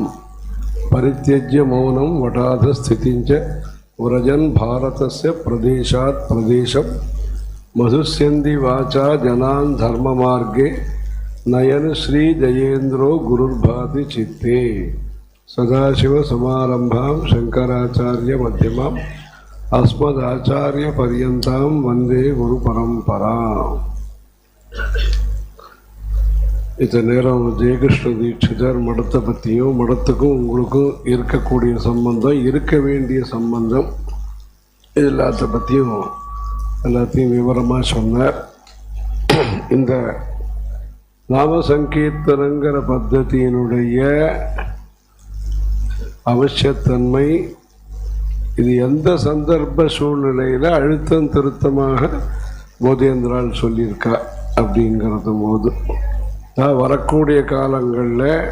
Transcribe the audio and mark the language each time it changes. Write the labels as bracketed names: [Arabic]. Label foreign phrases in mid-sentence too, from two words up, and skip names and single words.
[Sanskrit] परित्यज्य मौनं वटाधस्थितिं च व्रजन् भारतस्य प्रदेशात् प्रदेशं मधुस्यन्ति वाचा जनान् धर्ममार्गे नयन श्री जयेन्द्रो गुरुर्भाति चित्ते। सदाशिवसमारम्भां शंकराचार्य मध्यमाम् अस्मदाचार्यपर्यन्तां वन्दे गुरुपरम्पराम्। [Tamil] இந்த நேரம் ஜெயகிருஷ்ண தீட்சிதர் மடத்தை பற்றியும் மடத்துக்கும் உங்களுக்கும் இருக்கக்கூடிய சம்பந்தம், இருக்க வேண்டிய சம்பந்தம், இது எல்லாத்தையும் விவரமாக சொன்னார். இந்த நாம சங்கீர்த்தனங்கிற பத்ததியினுடைய அவசியத்தன்மை, இது எந்த சந்தர்ப்ப சூழ்நிலையில் அழுத்தம் திருத்தமாக போதேந்திரால் சொல்லியிருக்கா அப்படிங்கிறது போது வரக்கூடிய காலங்களில்